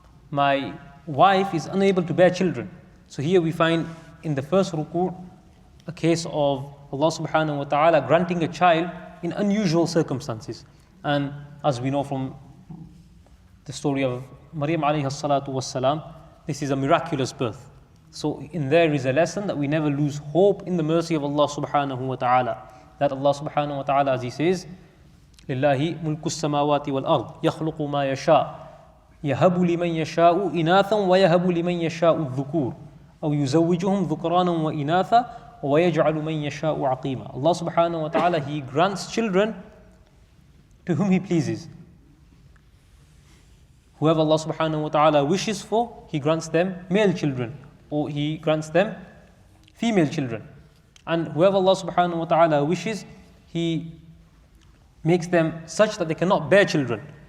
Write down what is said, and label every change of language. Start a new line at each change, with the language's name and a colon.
English: My wife is unable to bear children. So here we find in the first ruku' a case of Allah subhanahu wa ta'ala granting a child in unusual circumstances. And as we know from the story of Maryam alayhi salatu wassalam, this is a miraculous birth. So in there is a lesson that we never lose hope in the mercy of Allah subhanahu wa ta'ala. That Allah subhanahu wa ta'ala, as He says,
Arabic: لِلَّهِ مُلْكُ السَّمَاوَاتِ وَالْأَرْضِ يَخْلُقُ مَا يَشَاءُ يَهَبُ لِمَنْ يَشَاءُ إِنَاثًا وَيَهَبُ لِمَنْ يَشَاءُ الذُّكُورَ أَوْ يُزَوِّجُهُمْ ذُكْرَانًا وَإِنَاثًا وَيَجْعَلُ مَنْ يَشَاءُ عَقِيمًا.
English: Allah subhanahu wa ta'ala, He grants children to whom He pleases. Whoever Allah subhanahu wa ta'ala wishes for, He grants them male children, or He grants them female children. And whoever Allah subhanahu wa ta'ala wishes, He makes them such that they cannot bear children.